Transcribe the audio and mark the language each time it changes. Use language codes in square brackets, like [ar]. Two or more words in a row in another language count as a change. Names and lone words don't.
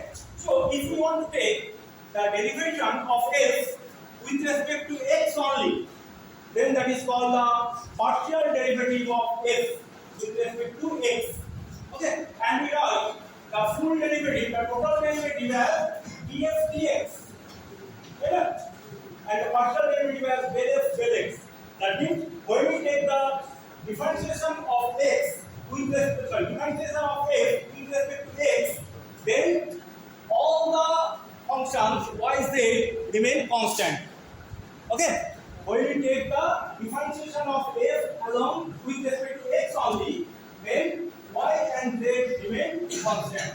[en] So if we want to take the derivation of f with respect to x only, then that is called the partial derivative of f with respect to x. Okay. And we have the full derivative, the total derivative as df dx. Okay. And the partial derivative as del f del x. That means when we take the differentiation of x with respect to differentiation of f with respect to x, then all the functions y, z remain constant. Okay. When we take the differentiation of f along with respect to x only, then y and z remain constant.